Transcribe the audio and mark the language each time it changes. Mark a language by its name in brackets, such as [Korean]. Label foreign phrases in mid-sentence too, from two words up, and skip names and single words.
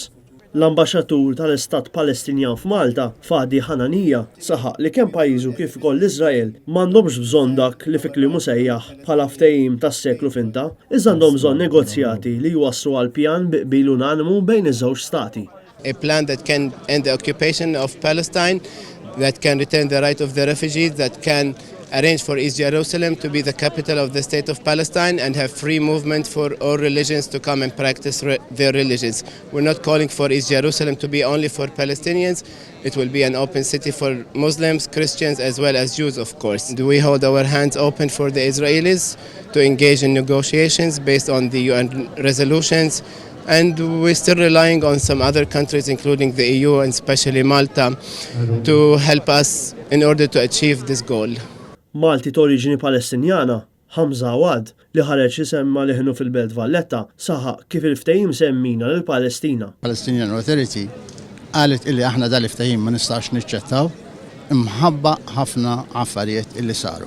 [Maltese] L-ambaxxatur tal-Istat Palestinjan f'Malta, Fadi Hananija, saħaq li kemm pajjiżu kif ukoll l-Iżrael m'għandhomx bżonn dak li fi kliem sejjaħ bħala ftehim tas-seklu finta, iżda għandhom bżonn negozjati li jwasslu għal pjan biqbil unanimu bejn iż-żewġ stati. [English] A plan that can end the occupation of Palestine, that can return the right of the refugees, that can arrange for East Jerusalem to be the capital of the state of Palestine and have free movement for all religions to come and practice their religions. We're not calling for East Jerusalem to be only for Palestinians. It will be an open city for Muslims, Christians, as well as Jews, of course. We hold our hands open for the Israelis to engage in negotiations based on the UN resolutions. And we're still relying on some other countries, including the EU and especially Malta, to help us in order to achieve this goal. [Maltese] Malti t-oriġini Palestinjana, Hamza Awad, li ħareġ isemma liħnu fil-Belt Valletta, saħaq kif il-ftehim semmina lill-Palestina. Palestinian Authority qalet illi aħna dal-ftehim ma nistax niċċettaw imħabba ħafna affarijiet illi saru.